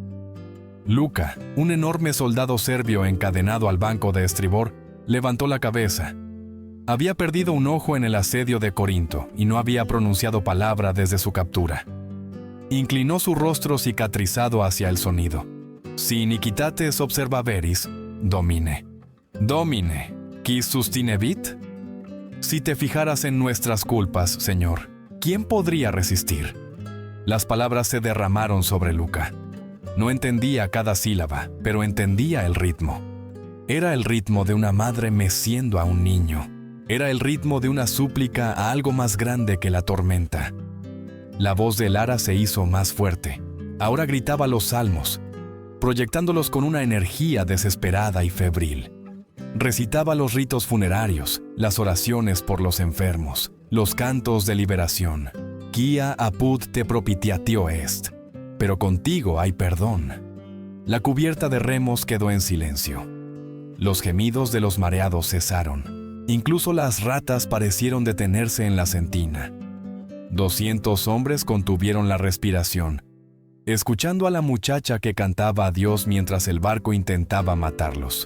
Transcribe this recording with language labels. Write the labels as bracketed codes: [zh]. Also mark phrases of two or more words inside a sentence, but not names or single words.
[es] Luka, un enorme soldado serbio encadenado al banco de estribor, levantó la cabeza. Había perdido un ojo en el asedio de Corinto y no había pronunciado palabra desde su captura. Inclinó su rostro cicatrizado hacia el sonido. [la] Si iniquitates observaveris, domine. Domine, quis sustinebit? [es] Si te fijaras en nuestras culpas, Señor, ¿quién podría resistir? Las palabras se derramaron sobre Luca. No entendía cada sílaba, pero entendía el ritmo. Era el ritmo de una madre meciendo a un niño. Era el ritmo de una súplica a algo más grande que la tormenta. La voz de Lara se hizo más fuerte. Ahora gritaba los salmos, proyectándolos con una energía desesperada y febril. Recitaba los ritos funerarios, las oraciones por los enfermos, los cantos de liberación. [la] Quia apud te propitiatio est. [es] Pero contigo hay perdón. La cubierta de remos quedó en silencio. Los gemidos de los mareados cesaron. Incluso las ratas parecieron detenerse en la sentina. 200 hombres contuvieron la respiración, escuchando a la muchacha que cantaba a Dios mientras el barco intentaba matarlos.